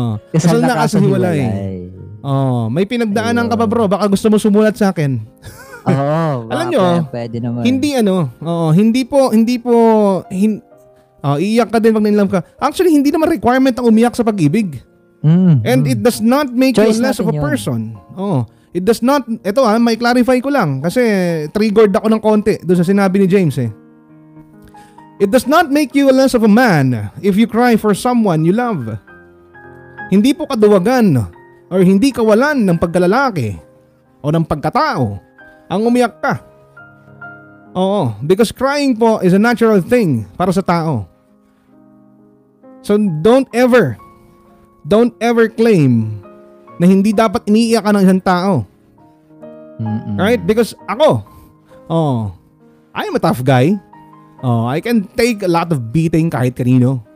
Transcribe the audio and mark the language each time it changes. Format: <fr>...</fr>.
<tl>Kasal na kaso hiwalay. May pinagdaanan ka pa bro, baka gusto mo sumulat sa akin. Alam nyo, pwede naman. Hindi po iiyak ka din pag na-inlove ka. Actually, hindi naman requirement ang umiyak sa pag-ibig.</tl> <en>And it does not make you less of a person. It does not,</en> <tl>ito may clarify ko lang kasi triggered ako ng konti doon sa sinabi ni James eh.</tl> <en>It does not make you less of a man if you cry for someone you love.</en> <tl>Hindi po kaduwagan or hindi kawalan ng pagkalalaki o ng pagkatao ang umiyak ka. Because crying po is a natural thing para sa tao.</tl> <en>So don't ever claim</en> <tl>na hindi dapat iniiyak ka ng isang tao.</tl> <en>Right? Because ako, I'm a tough guy. I can take a lot of beating</en> <tl>kahit kanino.</tl>